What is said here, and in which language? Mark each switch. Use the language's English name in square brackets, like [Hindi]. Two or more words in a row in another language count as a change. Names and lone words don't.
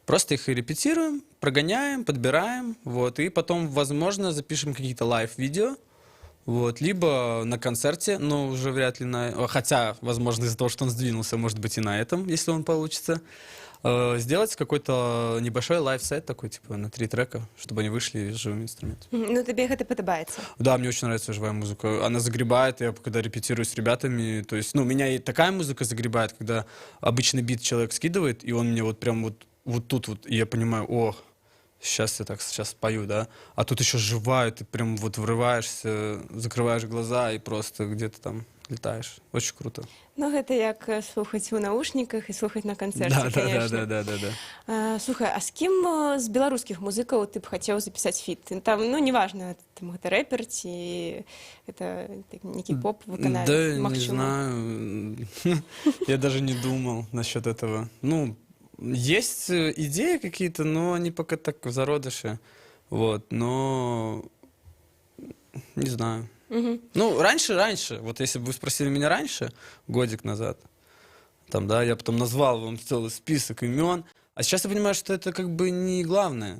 [Russian] Просто их и репетируем, прогоняем, подбираем, вот, и потом, возможно, запишем какие-то лайв-видео, вот, либо на концерте, но уже вряд ли на... Хотя, возможно, из-за того, что он сдвинулся, может быть, и на этом, если он получится. Сделать какой-то небольшой лайв-сет такой, типа, на 3 трека, чтобы они вышли с живым инструментом. [Belarusian] Ну, тобі гэта падабаецца. [Russian] Да, мне очень нравится живая музыка. Она загребает, я когда репетирую с ребятами, то есть, ну, меня и такая музыка загребает, когда обычный бит человек скидывает, и он мне вот прям вот тут вот, и я понимаю, о, сейчас я так сейчас спою, да, а тут еще живая, ты прям вот врываешься, закрываешь глаза и просто где-то там летаешь. Очень круто. [Belarusian] Ну, гэта як слухаць у наушніках і слухаць на канцэрце, конечно. [Russian] Да. [Belarusian] Слухай, а з кім з беларускіх музыкаў ты б хацеў запісаць фіт? Там, ну, неважно, там гэта рэпер ці это нейкі поп-выканавец, [Russian] Да, не [Belarusian] магчыма. [Russian] знаю. Я даже не думал насчет этого. Ну, есть идеи какие-то, но они пока так в зародыше. Вот, но не знаю. Ну, раньше, вот если бы вы спросили меня раньше, годик назад, там, да, я потом назвал вам целый список имен, а сейчас я понимаю, что это как бы не главное.